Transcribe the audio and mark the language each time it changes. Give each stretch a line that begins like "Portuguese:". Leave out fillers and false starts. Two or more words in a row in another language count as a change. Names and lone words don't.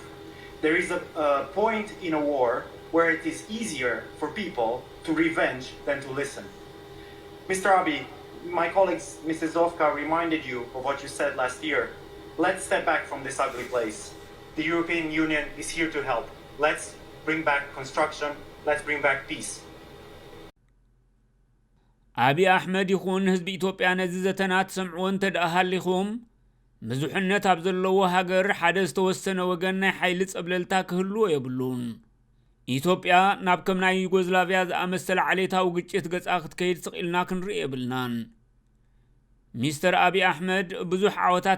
English: There is a point in a war where it is easier for people to revenge than to listen. Mr. Abiy, my colleagues, Mrs. Zofka, reminded you of what you said last year. Let's step back from this ugly place. The European Union is here to help. Let's bring back construction. Let's bring back peace.
Tigrinya: አብይ አሕመድ ይኹን ህዝቢ ኢትዮጵያ ነዚ ዘተናት ሰምዑን ተዳሃሊኹም ብዙሕነት ኣብ ዘለዎ ሃገር ሓደ ዝተወሰነ ወገን ናይ ሓይሊ ጸብለልታ ክህልዎ የብሉን ኢትዮጵያ ናብ ከም ናይ ዩጎዝላቪያ ዝኣመሰለ ዓሌታዊ ግጭት ገጻ ክትከይድ ስቂልና ክንርኢ የብልናን ሚስተር አብይ አሕመድ ብዙሕ ዓወታት